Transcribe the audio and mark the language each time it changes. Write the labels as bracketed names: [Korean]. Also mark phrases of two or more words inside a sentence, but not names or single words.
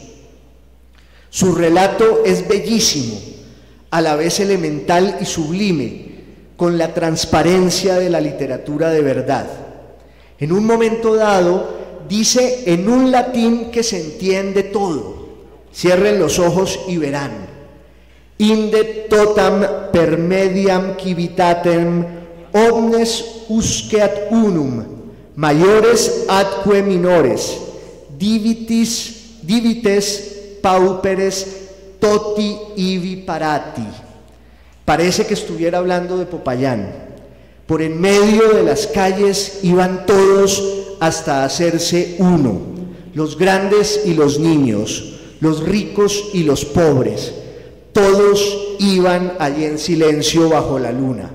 [Spanish] Su relato es bellísimo, a la vez elemental y sublime, con la transparencia de la literatura de verdad. En un momento dado, dice en un latín que se entiende todo. Cierren los ojos y verán. [Latin] Inde totam per mediam civitatem omnes usqueat unum, maiores atque minores, divites pauperes toti ibi parati. [Spanish] Parece que estuviera hablando de Popayán. Por en medio de las calles iban todos hasta hacerse uno, los grandes y los niños, los ricos y los pobres. Todos iban allí en silencio bajo la luna.